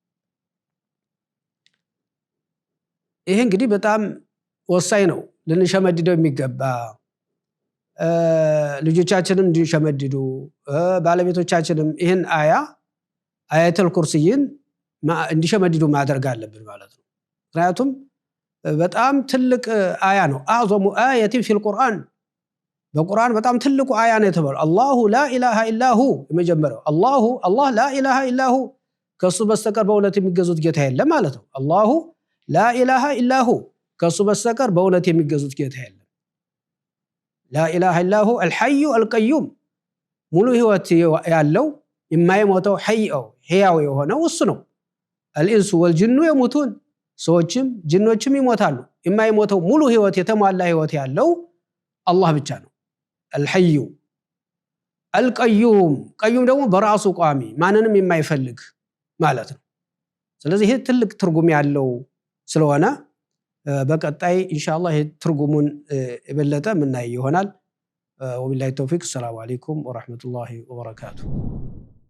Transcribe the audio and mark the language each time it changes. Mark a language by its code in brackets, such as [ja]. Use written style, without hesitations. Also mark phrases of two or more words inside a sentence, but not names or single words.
[am] ይሄ እንግዲህ በጣም ወሳኝ ነው፣ ልንሸመድደው የሚገባ ልጆቻችንም እንዲሸመድዱ ባለቤቶቻችንም ይሄን [ar] آية الكرسي [am] እንዲሸመድዱ ማድረግ አለብን ማለት ነው። ምክንያቱም በጣም ትልቅ አያ ነው። [ar] أعظم آية في القرآن [am] በቁርአን በጣም ትልቁ አያ ነው የተባለው። [ar] الله لا إله إلا هو [am] የመጀመሪያው [ar] الله لا إله إلا هو [am] ከሱ በስተቀር በእውነት የሚገዙት ጌታ የለም ማለት ነው። [ar] الله لا إله إلا هو [am] ከሱ በስተቀር በእውነት የሚገዙት ጌታ የለም። [ar] لا إله إلا هو الحي القيوم [am] ሙሉ ህይወት ያለው የማይሞተው ሐይው ህያው የሆነው እሱ ነው። الانس [ar] والجن يموتون [am] ሰዎችም ጅኖችም ይሞታሉ። የማይሞተው ሙሉ ህይወት የተሟላ ህይወት ያለው አላህ ብቻ ነው። [ar] الحي القيوم [am] ቀዩም ደግሞ በራሱ ቋሚ ማንንም የማይፈልግ ማለት ነው። ስለዚህ ይሄ ትልቅ ትርጉም ያለው ስለሆነ በቀጣይ ኢንሻአላህ ይሄ ትርጉሙን የበለጠ ምናይ ይሆናል። [ar] وبالله التوفيق. السلام عليكم ورحمة الله وبركاته.